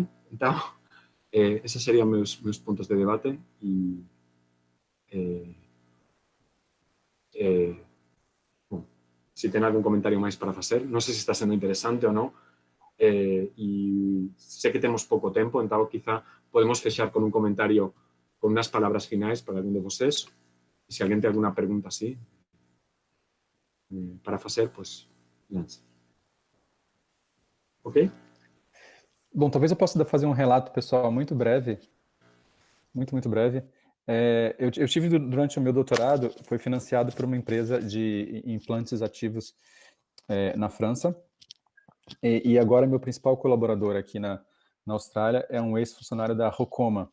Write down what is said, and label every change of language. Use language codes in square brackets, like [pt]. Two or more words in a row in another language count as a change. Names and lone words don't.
[gl] Então, esos serían meus puntos de debate e bom, se ten algún comentario máis para facer, non sei se está sendo interesante ou non, e sei que temos pouco tempo, então quizá podemos fechar con un comentario, con unas palabras finais para algún de vocês, e se alguén ten alguna pregunta así para facer, pois, lance. Ok? [pt] Bom, talvez eu possa fazer um relato pessoal muito breve, muito breve. Eu tive, durante o meu doutorado, foi financiado por uma empresa de implantes ativos na França, e agora meu principal colaborador aqui na Austrália é um ex-funcionário da Rocoma.